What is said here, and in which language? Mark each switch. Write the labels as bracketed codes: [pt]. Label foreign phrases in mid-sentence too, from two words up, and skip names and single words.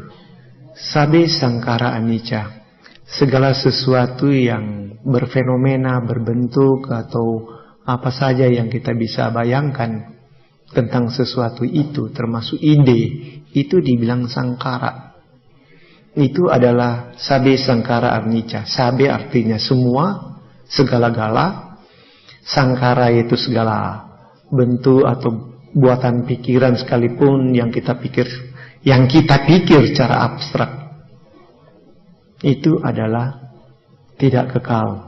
[pi] Sabi sangkara anicca. [id] Segala sesuatu yang berfenomena, berbentuk atau apa saja yang kita bisa bayangkan tentang sesuatu itu, termasuk ide, itu dibilang sangkara. Itu adalah [pi] sabe sangkara anicca. [id] Sabe artinya semua, segala-gala. Sangkara itu segala bentuk atau buatan pikiran sekalipun yang kita pikir secara abstrak. Itu adalah tidak kekal.